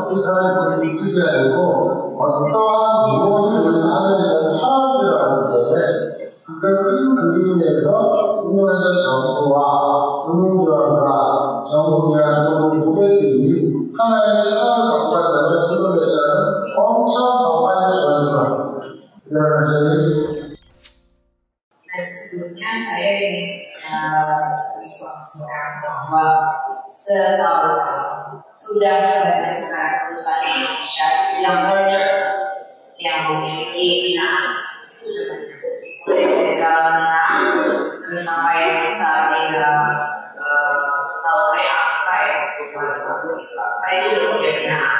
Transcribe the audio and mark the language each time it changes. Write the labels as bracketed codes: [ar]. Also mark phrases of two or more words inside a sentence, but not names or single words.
[ko] 디지털은 기술이 아니고 어떠한 무엇을 위해서 하는 데는 철학이 들어가기 때문에 그걸 큰 그림에서 인도네시아 정부와 금융기관과 정부이라는 고객들이 하나의 철학을 갖고 간다면 인도네시아는 엄청 더 빨리 좋아질 것 같습니다. 이런 것이 [id] sebelumnya saya ingin menginformasikan bahwa setahu saya sudah banyak sekali perusahaan Indonesia yang merger yang memiliki binaan sebanyak mulai dari skala menengah sampai saat ini setahu saya saya itu punya binaan.